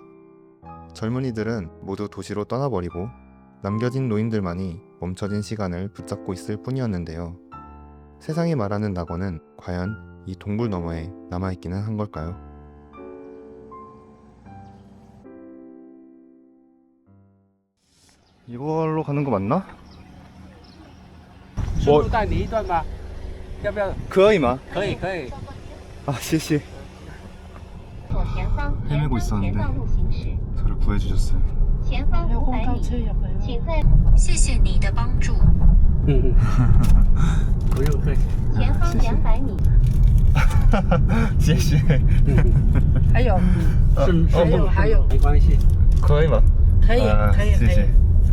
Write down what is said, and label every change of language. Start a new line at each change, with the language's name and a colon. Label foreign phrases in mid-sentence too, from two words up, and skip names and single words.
Korean: 젊은이들은 모두 도시로 떠나버리고 남겨진 노인들만이 멈춰진 시간을 붙잡고 있을 뿐이었는데요. 세상이 말하는 낙원은 과연 이 동굴 너머에 남아있기는 한 걸까요? 이걸로 가는 거 맞나?
Chinese: 师傅带你一段吧，要不要？可以吗？可以可以。 아, 谢谢. 左前方
Korean: 헤매고 있었는데
Chinese: 道路行驶，
Korean: 저를 구해주셨어요.
Chinese: 前方500米，请在谢谢你的帮助。不用客气。前方200米，谢谢. 还有，还有，没关系。可以吗？可以，可以，可以。